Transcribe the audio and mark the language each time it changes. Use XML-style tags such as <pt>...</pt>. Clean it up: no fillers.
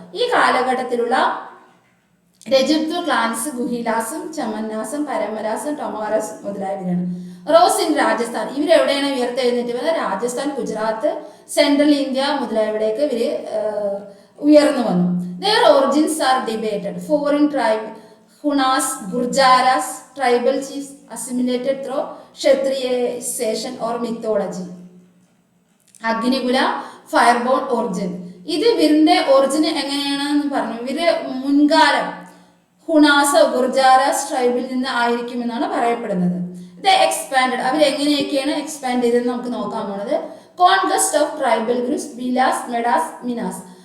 <ml>ഈ കാലഘട്ടത്തിലുള്ള Rajput clans ഗുഹിലാസും ചമന്നാസും പരമ്പരാസും ടൊമാരസ് മുതലായവരാണ്.</ml> <en>rose in Rajasthan,</en> <ml>ഇവരെവിടെയാണ് ഉയർത്തെഴുന്നേറ്റ് വന്നത്? രാജസ്ഥാൻ, ഗുജറാത്ത്, സെൻട്രൽ ഇന്ത്യ മുതലായവിടേക്ക് ഇവര് ഉയർന്നു വന്നു.</ml> <en>Their origins are debated. Foreign tribe Hunas, Gurjaras, tribal chiefs assimilated through Kshatriyization or mythology. Agnikula, fireborn origin.</en> <ml>ഇത് ഇവരുടെ ഒറിജിൻ എങ്ങനെയാണെന്ന് പറഞ്ഞു. ഇവര് മുൻകാലം ഹുണാസ, ഗുർജാരാസ് ട്രൈബിൽ നിന്ന് ആയിരിക്കുമെന്നാണ് പറയപ്പെടുന്നത്. ഇത് എക്സ്പാൻഡ്, അവരെങ്ങനെയൊക്കെയാണ് എക്സ്പാൻഡ് ചെയ്തതെന്ന് നമുക്ക് നോക്കാൻ പോണത്.</ml> <en>Conquest of tribal groups, Bhilas, Medas, Minas.</en>